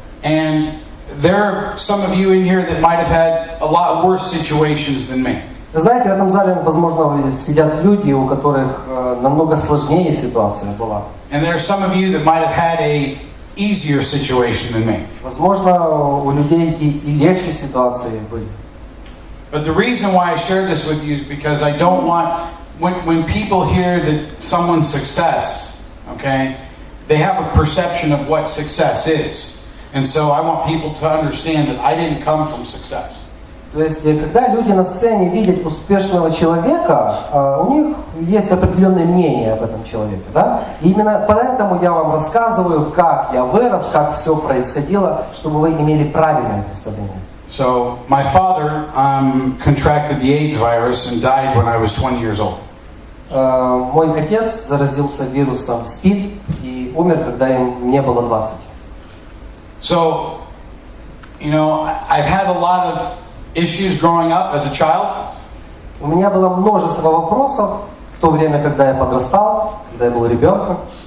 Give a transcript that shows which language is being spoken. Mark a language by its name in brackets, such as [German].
[English] And there are some of you in here that might have had a lot worse situations than me. [Russian] Вы знаете, в этом зале, возможно, сидят люди, у которых намного сложнее ситуация была. [English] And there are some of you that might have had a easier situation than me. [Russian] Возможно, у людей и легче ситуации были. [English] But the reason why I share this with you is because I don't want, when people hear that someone's success, okay, they have a perception of what success is. And so I want people to understand that I didn't come from success. [Russian] То есть, когда люди на сцене видят успешного человека, у них есть определенное мнение об этом человеке, да? И именно поэтому я вам рассказываю, как я вырос, как все происходило, чтобы вы имели правильное представление. [English] So my father contracted the AIDS virus and died when I was 20 years old. [Russian] Мой отец заразился вирусом СПИД и умер, когда мне было 20. [English] So, you know, I've had a lot of issues growing up as a child. [Russian] У меня было множество вопросов в то время, когда я подрастал, когда я был ребенком.